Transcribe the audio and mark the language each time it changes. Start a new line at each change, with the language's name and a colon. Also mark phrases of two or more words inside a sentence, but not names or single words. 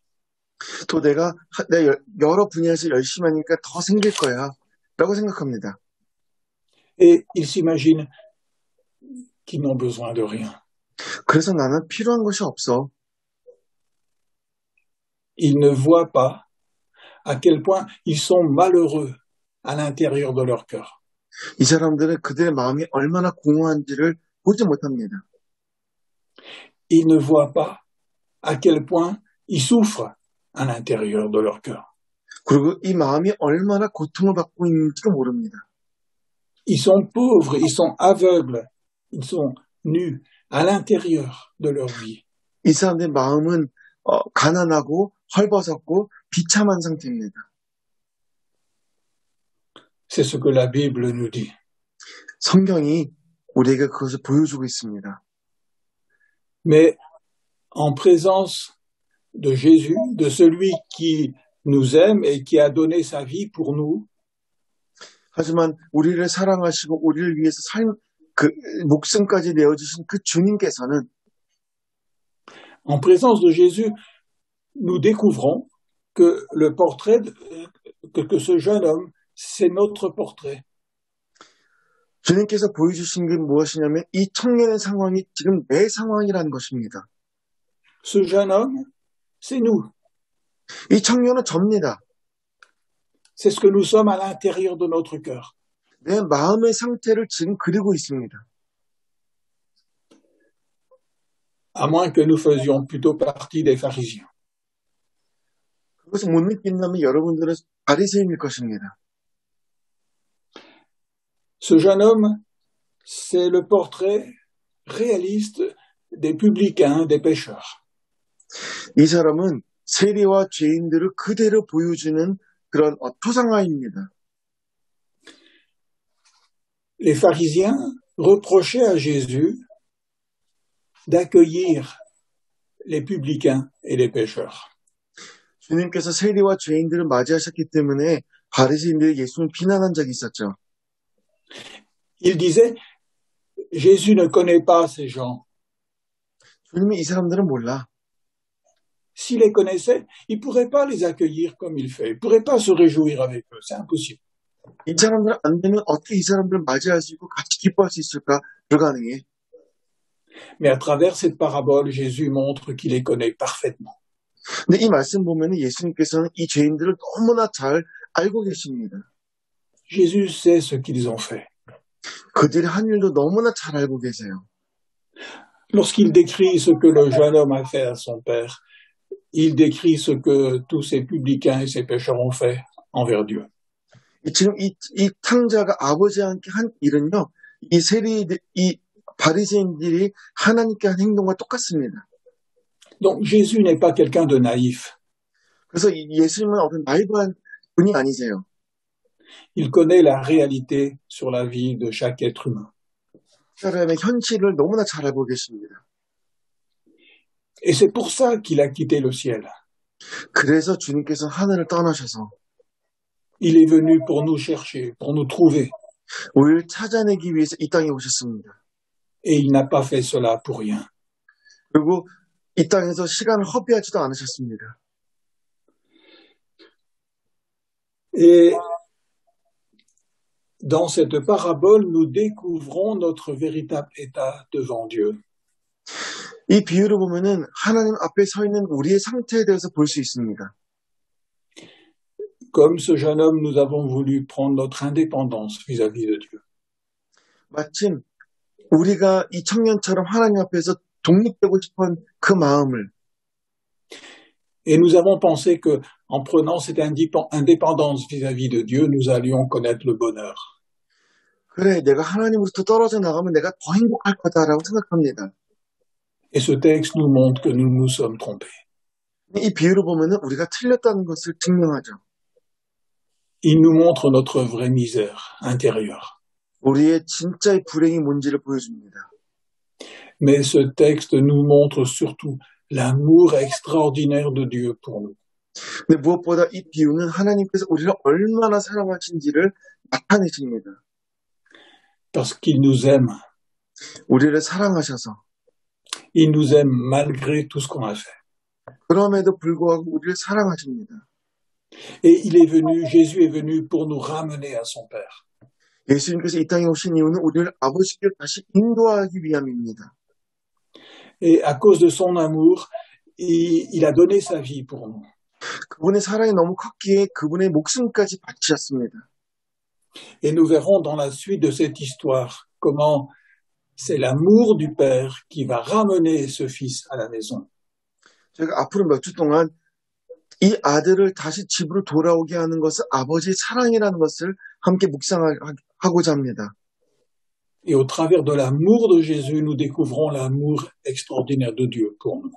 Korean: 또 내가 여러 분야에서 열심히 하니까 더 생길 거야. 라고 생각합니다.
French: Et ils s'imaginent qu'ils n'ont besoin de rien.
Korean: 그래서 나는 필요한 것이 없어.
French: Ils ne voient pas à quel point ils sont malheureux à l'intérieur de leur cœur.
Korean: 이 사람들은 그들의 마음이 얼마나 공허한지를 보지 못합니다.
French: Ils ne voient pas à quel point ils souffrent à l'intérieur de leur cœur.
Korean: 그리고 이 마음이 얼마나 고통을 받고 있는지도 모릅니다.
French: Ils sont pauvres, ils sont aveugles, ils sont nus à l'intérieur de leur vie.
Korean: 이 사람들의 마음은 가난하고 헐벗었고 비참한 상태입니다.
French: C'est ce que la Bible nous dit.
Korean: 성경이 우리에게 그것을 보여주고 있습니다.
French: Mais en présence de Jésus, de celui qui nous aime et qui a donné sa vie pour nous,
Korean: 하지만 우리를 사랑하시고 우리를 위해서 목숨까지 내어주신 그 주님께서는
French: en présence de Jésus, nous découvrons que le portrait, que ce jeune homme, c'est notre portrait.
Korean: 주님께서 보여주신 게 무엇이냐면 이 청년의 상황이 지금 내 상황이라는 것입니다.
French: Ce jeune homme, c'est nous.
Korean: 이 청년은 접니다.
French: C'est ce que nous sommes à l'intérieur de notre cœur.
Korean: 내 마음의 상태를 지금 그리고 있습니다.
French: à moins que nous faisions plutôt partie des pharisiens.
Korean: 그것을 못 느낀다면 여러분들은 바리새인일 것입니다.
French: Ce jeune homme, c'est le portrait réaliste des publicains, des pécheurs.
Korean: 이 사람은 세리와 죄인들을 그대로 보여주는 그런 토상화입니다.
French: Les pharisiens reprochaient à Jésus d'accueillir les publicains et les pécheurs.
Korean: 주님께서 세리와 죄인들을 맞이하셨기 때문에 바리새인들이 예수를 비난한 적이 있었죠.
French: Ils disaient, Jésus ne connaît pas ces gens.
Korean: 주님이 이 사람들은 몰라.
French: S'il les connaissait, il ne pourrait pas les accueillir comme il fait. Il ne pourrait pas se réjouir avec eux. C'est impossible.
Korean: 이 사람들 안 되면 어떻게 이 사람들을 맞이할 수 있고 같이 기뻐할 수 있을까? 불가능해.
French: Mais à travers cette parabole, Jésus montre qu'il les connaît parfaitement.
Korean: 근데 이 말씀 보면 예수님께서는 이 죄인들을 너무나 잘 알고 계십니다.
French: Jésus sait ce qu'ils ont fait.
Korean: 그들이 한 일도 너무나 잘 알고 계세요.
French: Lorsqu'il décrit ce que le jeune homme a fait à son père, il décrit ce que tous ces publicains et ces pécheurs ont fait envers Dieu.
Korean: 지금 이 탕자가 아버지와 함께 한 일은요, 이 바리새인들이 하나님께 한 행동과 똑같습니다.
French: Donc Jésus n'est pas quelqu'un de naïf.
Korean: 그래서 예수님은 어떤 나이브한 분이 아니세요.
French: Il connaît la réalité sur la vie de chaque être humain.
Korean: 사람의 현실을 너무나 잘 알고 계십니다.
French: Et c'est pour ça qu'il a quitté le ciel.
Korean: 그래서 주님께서 하늘을 떠나셔서
French: Il est venu pour nous chercher, pour nous trouver.
Korean: 우리를 찾아내기 위해서 이 땅에 오셨습니다.
French: Et il n'a pas fait cela pour rien.
Korean: 그리고 이 땅에서 시간을 허비하지도 않으셨습니다.
French: Et dans cette parabole, nous découvrons notre véritable état devant Dieu.
Korean: 이 비유를 보면은 하나님 앞에 서 있는 우리의 상태에 대해서 볼 수 있습니다.
French: Comme ce jeune homme, nous avons voulu prendre notre indépendance vis-à-vis de Dieu.
Korean: 마침 우리가 이 청년처럼 하나님 앞에서 독립되고 싶은 그 마음을
French: Et nous avons pensé que, en prenant cette indépendance vis-à-vis de Dieu, nous allions connaître le bonheur.
Korean: 그래, 내가 하나님으로부터 떨어져 나가면 내가 더 행복할 거다라고 생각합니다.
French: Et ce texte nous montre que nous nous sommes trompés.
Korean: 이 비유를 보면은 우리가 틀렸다는 것을 증명하죠.
French: Il nous montre notre vraie misère intérieure.
Korean: 우리의 진짜의 불행이 뭔지를 보여줍니다.
French: Mais ce texte nous montre surtout l'amour extraordinaire de Dieu pour nous.
Korean: 근데 무엇보다 이 비유는 하나님께서 우리를 얼마나 사랑하신지를 나타내십니다.
French: Parce qu'il nous aime.
Korean: 우리를 사랑하셔서
French: Il nous aime malgré tout ce qu'on a fait.
Korean: 그럼에도 불구하고 우리를 사랑하십니다.
French: Et Jésus est venu pour nous ramener à son Père.
Korean: 예수님께서 이 땅에 오신 이유는 우리를 아버지께 다시 인도하기 위함입니다.
French: Et à cause de son amour, il a donné sa vie pour nous.
Korean: 그분의 사랑이 너무 컸기에 그분의 목숨까지 바치셨습니다.
French: Et nous verrons dans la suite de cette histoire comment c'est l'amour du Père qui va ramener ce fils à la maison.
Korean: 저희가 앞으로 몇 주 동안 이 아들을 다시 집으로 돌아오게 하는 것은 아버지의 사랑이라는 것을 함께 묵상하고자 합니다.
French: Et au travers de l'amour de Jésus, nous découvrons l'amour extraordinaire de Dieu pour nous.